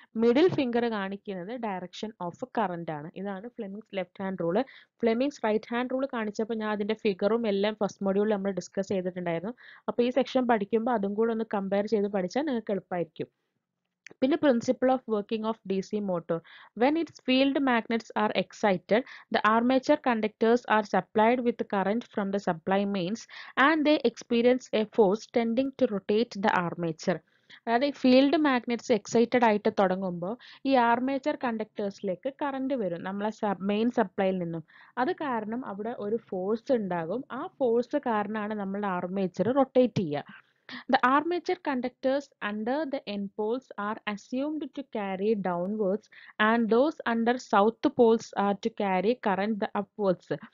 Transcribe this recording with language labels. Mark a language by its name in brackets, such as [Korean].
[Malayalam] Middle finger കാണിക്കുന്നത് direction of current ആണ്. ഇതാണ് Fleming's left hand rule. Fleming's right hand rule കാണിച്ചപ്പോൾ ഞാൻ അതിന്റെ ഫിഗറും എല്ലാം ഫസ്റ്റ് മൊഡ്യൂളിൽ നമ്മൾ ഡിസ്കസ് ചെയ്തിട്ടുണ്ടായിരുന്നു. അപ്പോൾ ഈ സെക്ഷൻ പഠിക്കുമ്പോൾ അതും കൂടെ ഒന്ന് കമ്പയർ ചെയ്ത് പഠിച്ചാൽ നിങ്ങൾക്ക് എളുപ്പമായിരിക്കും. [English] പിന്നെ principle of working of DC motor. When its field magnets are excited, the armature conductors are supplied with current from the supply mains and they experience a force tending to rotate the armature. [Malayalam] അതായത് field magnets excited ആയിട്ട് തുടങ്ങുമ്പോൾ ഈ armature കണ്ടക്ടേഴ്സിലേക്ക് current വരും നമ്മളെ main സപ്ലൈയിൽ നിന്നും. അത് കാരണം അവിടെ ഒരു ഫോഴ്സ് ഉണ്ടാകും. ആ ഫോഴ്സ് കാരണമാണ് നമ്മളുടെ ആർമേച്ചർ റൊട്ടേറ്റ് ചെയ്യുക. [English] The armature conductors under the end poles are assumed to carry downwards and those under south poles are to carry current the upwards.